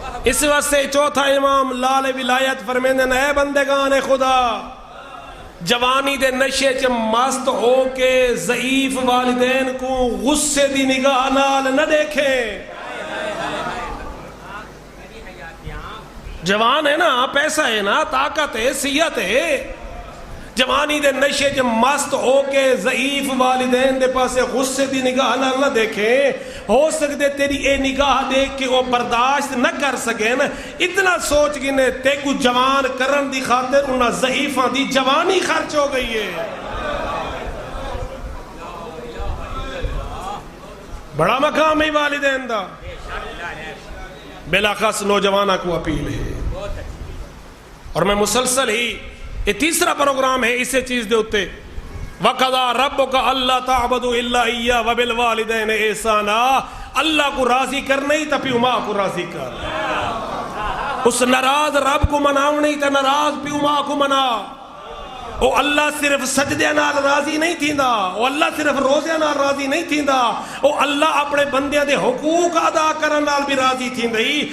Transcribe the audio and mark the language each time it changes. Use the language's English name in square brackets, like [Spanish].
[Saraiki] اس واسطے چوتھا امام لال ولایت فرمیندن اے بندگان خدا جوانی دے نشے چ مست ہو کے ضعیف والدین کو غصے دی نگاہ نال نہ دیکھیں. جوان ہے نا، پیسہ ہے نا، طاقت ہے، صحت ہے، جوانی دے نشے چ مست ہو کے ضعیف والدین دے پاسے غصے دی نگاہ نال نہ دیکھیں. ہو سکتے تیری اے نگاہ دیکھ کے وہ برداشت نہ کر سکیں. اتنا سوچ گنے تے کو جوان کرن دی خاطر انہاں ضعیفاں دی جوانی خرچ ہو گئی ہے. بڑا مقام ہے والدین دا. [Urdu] بلاخص نوجوانہ کو اپیل ہے اور میں مسلسل ہی یہ تیسرا پروگرام ہے اسے چیز دے ہوتے. [Arabic] وَقَضَى رَبُّكَ أَلَّا تَعْبُدُوا إِلَّا إِيَّاهُ وَبِالْوَالِدَيْنِ إِحْسَانًا. [Saraiki] اللہ کو راضی کر نہیں تا پیو ماں کو راضی کر. اس ناراض رب کو مناؤ نہیں تا ناراض پیو ماں کو منا. او اللہ صرف سجدے نال راضی نہیں تھیندا، او اللہ صرف روزے نال راضی نہیں تھیندا، او اللہ اپنے بندیاں دے حقوق ادا کرن نال بھی راضی تھیندئی.